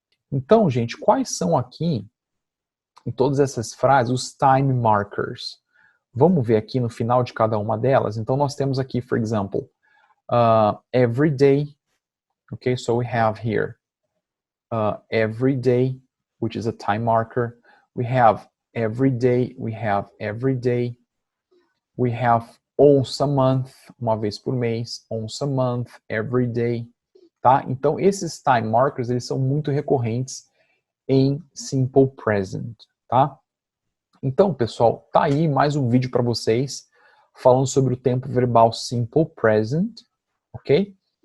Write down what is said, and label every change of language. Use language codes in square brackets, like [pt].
[pt] Então, gente, quais são aqui, em todas essas frases, os time markers? Vamos ver aqui no final de cada uma delas. Então, nós temos aqui, [en] for example, every day. Okay, so we have here every day, which is a time marker. We have every day, we have every day. We have once a month, [pt] uma vez por mês, [en] once a month, every day. Tá? [pt] Então, esses time markers, eles são muito recorrentes em simple present, tá? Então, pessoal, tá aí mais um vídeo para vocês falando sobre o tempo verbal simple present, ok?